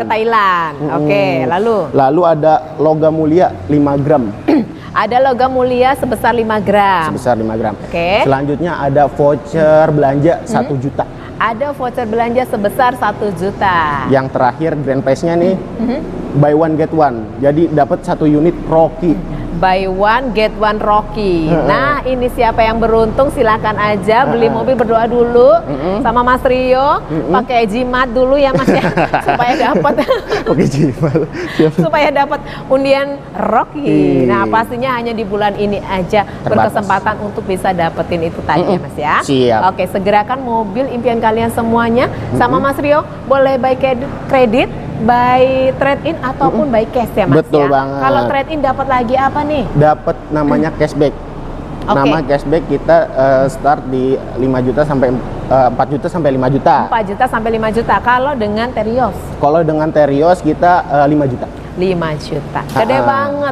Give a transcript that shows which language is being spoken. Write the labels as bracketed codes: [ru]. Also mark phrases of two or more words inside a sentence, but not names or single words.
[id] Ke Thailand. Oke, lalu ada logam mulia 5 gram. Ada logam mulia sebesar 5 gram. Sebesar 5 gram. Oke. Selanjutnya ada voucher belanja 1 juta. Ada voucher belanja sebesar 1 juta. Yang terakhir [en] grand prize- [id] nya nih [en] buy one get one. [id] Jadi dapat 1 unit Rocky. [en] Buy one get one [id] Rocky. Nah, ini siapa yang beruntung silakan aja beli mobil, berdoa dulu sama Mas Rio, pakai jimat dulu ya Mas ya, supaya dapat Oke, jimat. supaya dapat undian Rocky. Nah, pastinya hanya di bulan ini aja berkesempatan untuk bisa dapetin itu tadi ya Mas ya. Siap. Oke, segerakan mobil impian kalian semuanya sama Mas Rio, boleh by kredit, [en] by trade in [id] ataupun [en] by cash [id] ya Mas. Betul banget. Kalau [en] trade in [id] dapat lagi apa nih? Dapat namanya cashback. Nama cashback kita start di 5 juta sampai 4 juta sampai 5 juta. 4 juta sampai 5 juta. Kalau dengan Terios? Kalau dengan Terios kita 5 juta. 5 juta. Gede banget.